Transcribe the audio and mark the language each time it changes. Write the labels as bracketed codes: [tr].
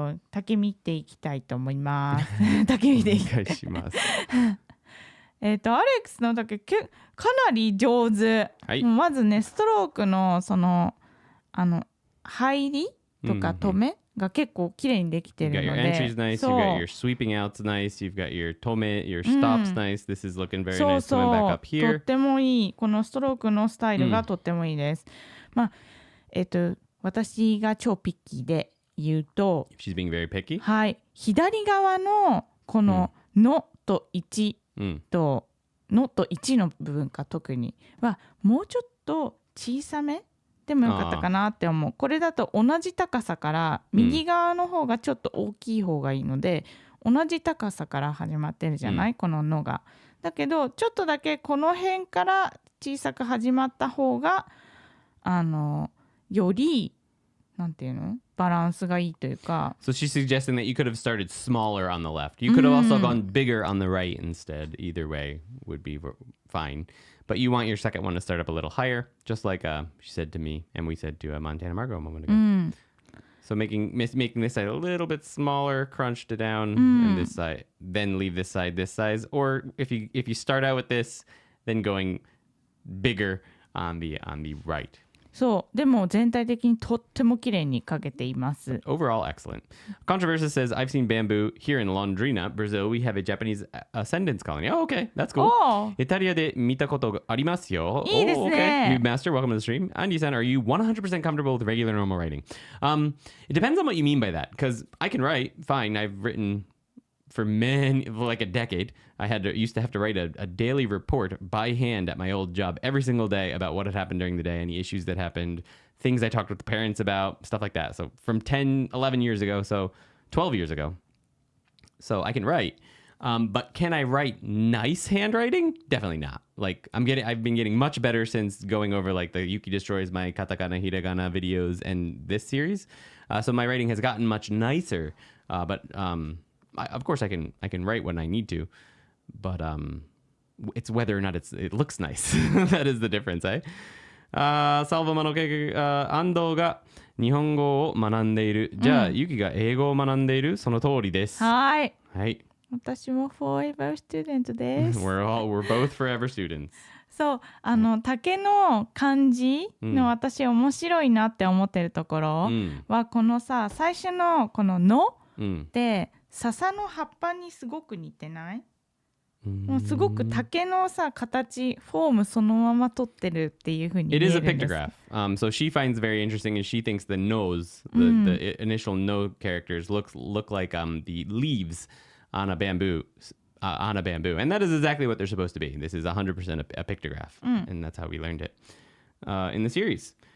[ja] 竹見ていきたいと思います。竹見ていきたい。お願いします。アレックスの竹かなり上手。はい、まずね、ストロークのその入りとか止めが結構綺麗にできてるので。 [en] You've got your entries nice, you've got your sweeping outs nice, you've got your 止め、your stops nice. This is looking very nice coming back up here. [ja] とってもいい。このストロークのスタイルがとってもいいです。まあ、私が超ピッキーで言うと、 [en] She's being very picky. [ja] はい、左側のこののと1と、のと1の部分か特にはもうちょっと小さめでもよかったかなって思う。これだと同じ高さから右側の方がちょっと大きい方がいいので、同じ高さから始まってるじゃない、こののが。だけどちょっとだけこの辺から小さく始まった方がよりなんていうのバランスがいいというか。 [en] So she's suggesting that you could have started smaller on the left. You could have also gone bigger on the right instead. Either way would be fine. But you want your second one to start up a little higher, just like she said to me and we said to Montana Margot a moment ago. So making this side a little bit smaller, crunched it down, and this side, then leave this side this size. Or if you start out with this, then going bigger on the right. [ja] そうでも全体的にとっても綺麗に描けています。 [en] Overall, excellent. Controversial says, I've seen bamboo here in Londrina, Brazil. We have a Japanese ascendants colony. Oh, okay. That's cool. [ja] イタリアで見たことがありますよ。いいですね。 [en] Oh, okay. New master, welcome to the stream. Andy-san, are you 100% comfortable with regular normal writing? It depends on what you mean by that, because I can write fine. I've written for like a decade. I used to have to write a daily report by hand at my old job every single day about what had happened during the day, any issues that happened, things I talked with the parents about, stuff like that. So from 10, 11 years ago, so 12 years ago. So I can write. But can I write nice handwriting? Definitely not. Like I've been getting much better since going over like the Yuki Destroys My Katakana Hiragana videos and this series. So my writing has gotten much nicer. But of course I can write when I need to, but it's whether or not it looks nice. That is the difference, eh? [ja] サルバマの安藤が日本語を学んでいる。じゃあ、ユキが英語を学んでいる。その通りです。はい。はい。私も [en] forever student [ja] です。 [en] we're both forever students. [ja] そう、竹の漢字の私面白いなって思ってるところは、このさ、最初のこのので、笹の葉っぱにすごく似てない？もうすごく竹のさ形フォームそのまま取ってるっていう風に見えるんです。 [en] It is a pictograph. So she finds very interesting is she thinks the nose, the initial no characters look like the leaves on a bamboo, and that is exactly what they're supposed to be. This is 100% a pictograph, and that's how we learned it in the series.